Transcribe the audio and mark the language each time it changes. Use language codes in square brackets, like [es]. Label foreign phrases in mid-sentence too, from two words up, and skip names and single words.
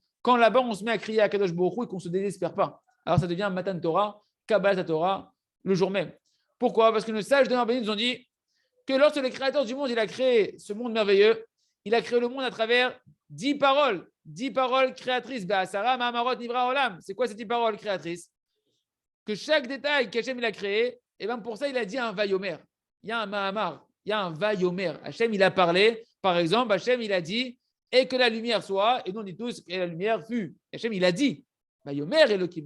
[fr] Quand là-bas, on se met à crier à [he] קדוש ברוך הוא [fr] et qu'on ne se désespère pas. Alors, ça devient [he] מתן תורה, קבלת תורה, [fr] le jour même. Pourquoi? Parce que nos sages de Rabbanim nous ont dit que lorsque le créateur du monde, il a créé ce monde merveilleux, il a créé le monde à travers 10 paroles créatrices. [he] בעשרה מאמרות נברא עולם. [fr] C'est quoi ces 10 paroles créatrices? Que chaque détail qu'Hachem il a créé, et bien pour ça, il a dit un vayomer. Il y a un mahamar, il y a un vayomer. Hachem, il a parlé, par exemple, Hachem, il a dit, et que la lumière soit, et nous on dit tous, et la lumière fut. Hachem, il a dit, [he] ויאמר אלהים.